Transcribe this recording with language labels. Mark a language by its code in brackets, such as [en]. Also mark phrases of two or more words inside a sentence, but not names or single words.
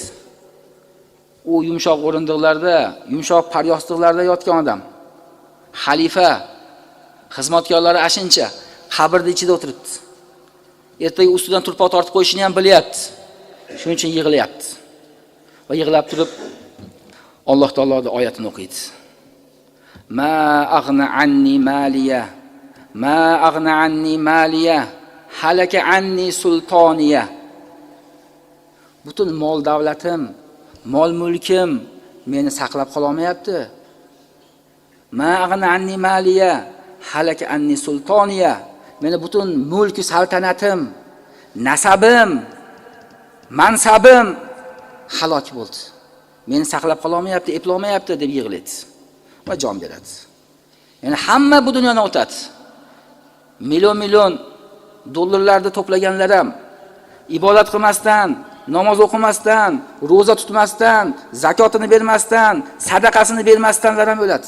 [uz] U yumshoq o'rindiqlarda, yumshoq paryostiqlarda yotgan odam. Xalifa xizmatkorlari ashincha qabrning ichida o'tiribdi. Ertaga ustidan turpoq tortib qo'yishini ham bilyapti. Shuning uchun yig'layapti. Va yig'lab turib Alloh taoloning oyatini o'qiydi. [ar] "ما أغنى عني ماليه، ما أغنى عني ماليه، هلك عني سلطانيه." [uz] Butun mol davlatim, mol mulkim meni saqlab qola olmayapti. [ar] "ما أغنى عني ماليه، هلك عني سلطانيه." [uz] Meni butun mulk saltanatim, nasabim, mansabim halok bo'ldi. Meni saqlab qola olmayapti, eplolmayapti deb yig'laydi va jon beradi. Ya'ni hamma bu dunyodan o'tadi. Million dollarlarni to'plaganlar ham ibodat qilmasdan, namoz o'qimasdan, roza tutmasdan, zakotini bermasdan, sadaqasini bermasdanlar ham o'ladi.